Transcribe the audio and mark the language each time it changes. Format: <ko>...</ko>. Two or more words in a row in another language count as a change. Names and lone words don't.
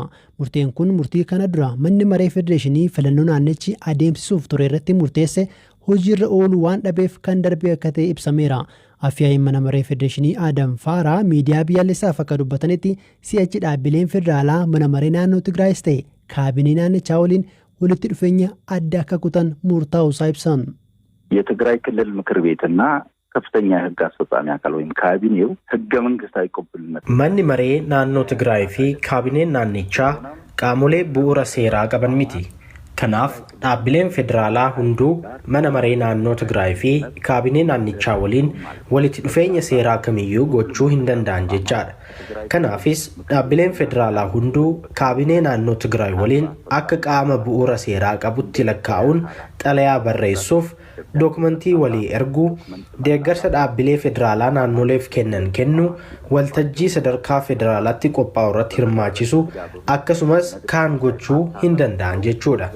<om>Murteen kun murtii kana dura manni maree federeeshinii filannoo naannichi adeemsisuuf ture irratti murteesse hojiirra oolu waan dhabeef kan darbe akka ta'e ibsameera. Afyaa'in mana maree federeeshinii Adam Faaraa miidiyaa biyyaalessaaf akka dubbatanitti si'achi dhaabbileen federaalaa mana maree naannoo Tigraayis ta'e kaabinee naannichaa waliin walitti dhufeenya adda akka kutan murtaa'uu isaa ibsan.</om> <am>የትግራይ ክልል ምክር ቤትና ከፍተኛ የህግ አስፈጻሚ አካል ወይም ካቢኔው ህገ መንግስታዊ ቅቡልነት</am> <om>manni maree naannoo Tigraay fi kaabineen naannichaa qaamolee bu'uura seeraa qaban miti. Kanaaf dhaabbileen federaalaa hunduu mana maree naannoo Tigraay fi kaabinee naannichaa waliin walitti dhufeenya seeraa kamiyyuu gochuu hin danda'an jechaadha. Kanaafis dhaabbileen federaalaa hunduu kaabinee naannoo Tigraay waliin akka qaama bu'uura seeraa qabutti lakkaa'uun xalayaa barreessuuf dookumentii walii erguu deeggarsa dhaabbilee federaalaa naannoleef kennu waltajjii sadarkaa federaalaatti qophaa'u irratti hirmaachisu akkasumas kaan gochuu hin danda'an jechuudha.</om>